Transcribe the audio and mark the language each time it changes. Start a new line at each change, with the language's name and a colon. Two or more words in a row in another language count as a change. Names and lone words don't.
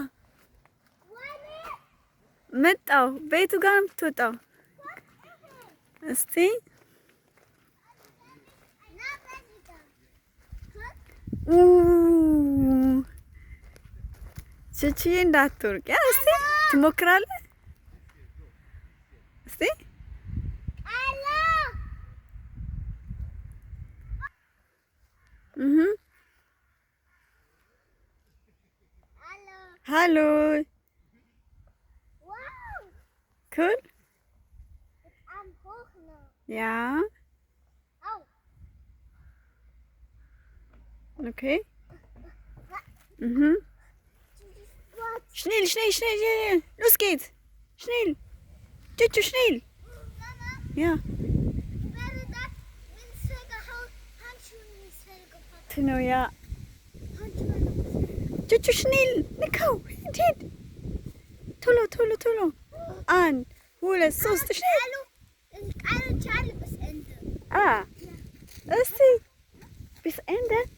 Amharic: መጣው ቤቱ ጋር ነው የምትወጣው። እስቲ ቹቺ እንዳትወርቅ። እስቲ ትሞክራለህ? እስቲ hallo
English: Wow. cool
German: Am hoch noch. ja Au. okay schnell schnell schnell schnell los geht's schnell Chuchu schnell ja
Amharic: ነው ያ
German: ቹቹ schnell
Amharic: ንካው ሂድ ቶሎ ቶሎ ቶሎ
German: 1 2 3 schnell እስቲ bis Ende